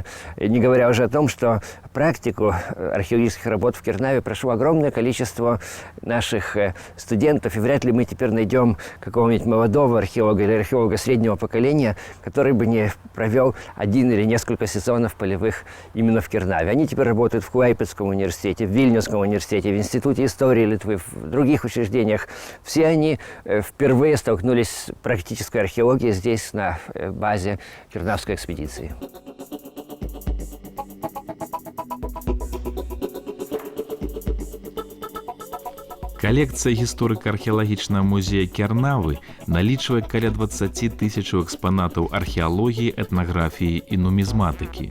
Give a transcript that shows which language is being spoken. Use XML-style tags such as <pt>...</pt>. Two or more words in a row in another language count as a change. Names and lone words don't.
<ru>Не говоря уже о том, что практику археологических работ в Кернаве прошло огромное количество наших студентов, и вряд ли мы теперь найдем какого-нибудь молодого археолога или археолога среднего поколения, который бы не провел 1 или несколько сезонов полевых именно в Кернаве. Они теперь работают в Клайпедском университете, в Вильнюсском университете, в Институте истории Литвы, в других учреждениях. Все они впервые столкнулись с практической археологией здесь, на базе Кернавской экспедиции.</ru> <be>Калекцыя гісторыка-археалагічнага музея Кернавы налічвае каля 20 тысячаў экспанатаў археалогіі, этнаграфіі і нумізматыкі.</be>